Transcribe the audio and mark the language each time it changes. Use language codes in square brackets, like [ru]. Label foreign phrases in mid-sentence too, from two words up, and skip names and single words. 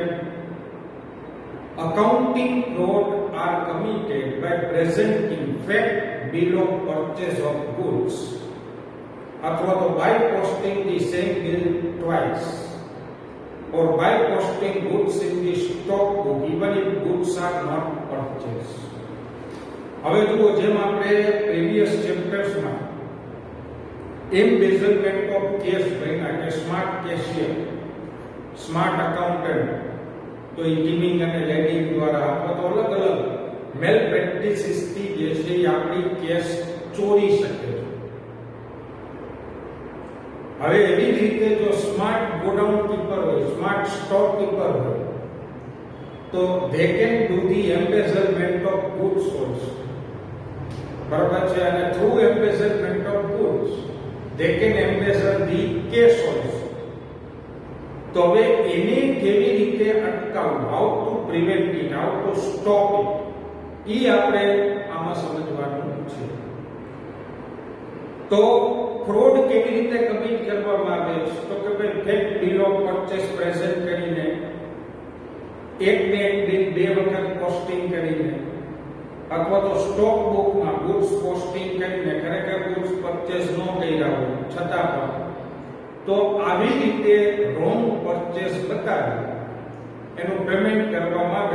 [en] Accounting fraud are committed by presenting fake bill of purchase of goods or by posting the same bill twice or by posting goods in the stock book even if goods are not purchased। [gu] હવે જુઓ જેમ આપણે [en] previous chapters embezzlement of cash [gu] ભણ્યા કે [en] smart cashier, smart accountant, [gu] તો એ ટીમિંગ અને લેડિંગ દ્વારા અથવા તો અલગ અલગ [en] mal practices [gu] થી જે છે એ આપણી કેશ ચોરી શકે છે। હવે એવી જ રીતે જો [en] smart godown keeper [gu] હોય, [en] smart stock keeper [gu] હોય તો [en] they can do the embezzlement of goods also। [gu] બરાબર છે। [en] અને through embezzlement of goods they can embezzle the cash also। [gu] તો હવે એને કેવી રીતે અટકાવવું, [en] how to prevent it, how to stop it, [gu] એ આપણે આમાં સમજવાનું છે। તો ફ્રોડ કેવી રીતે કમિટ કરવામાં આવે છે તો કે ભાઈ [en] fake bill of purchase present [gu] કરીને એક ને એક બિલ બે વખત પોસ્ટિંગ કરીને અથવા તો [en] stock book goods posting [gu] કરીને ખરેખર [en] goods purchase [gu] ન કર્યા હોય છતાં પણ તો આવી રીતે [en] wrong purchase [gu] બતાવી એનું પેમેન્ટ કરવામાં આવે।